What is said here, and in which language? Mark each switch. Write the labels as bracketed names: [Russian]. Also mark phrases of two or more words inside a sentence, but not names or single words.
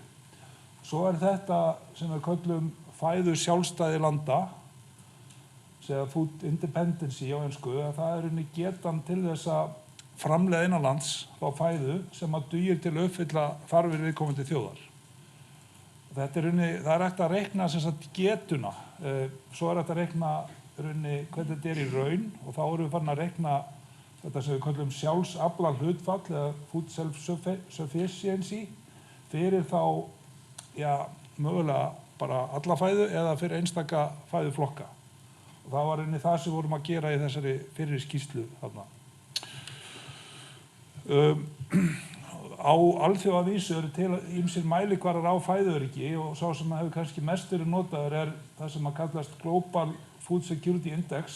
[Icelandic] Svo þetta sem við köllum fæðu sjálfstæði landa, segja [English] food independency [Icelandic] á ensku, að það getan til þess að framleiða innanlands frá fæðu sem að dugir til að uppfylla þarfir viðkomandi þjóðar. Það hægt að reikna sem sagt getuna, svo hægt að reikna hvernig þetta í raun, og þá erum við farin að reikna þetta sem við köllum sjálfsafla hlutfall eða [English] food self-sufficiency [Icelandic] fyrir þá, já, mögulega bara alla fæðu eða fyrir einstaka fæðuflokka. Og það var það sem vorum að gera í þessari fyrri skýrslu þarna. Á alþjóðavísu til ýmsir mælikvarðar á fæðuöryggi, og sá sem hefur kannski mest verið notaður það sem að kallast Global Food Security Index.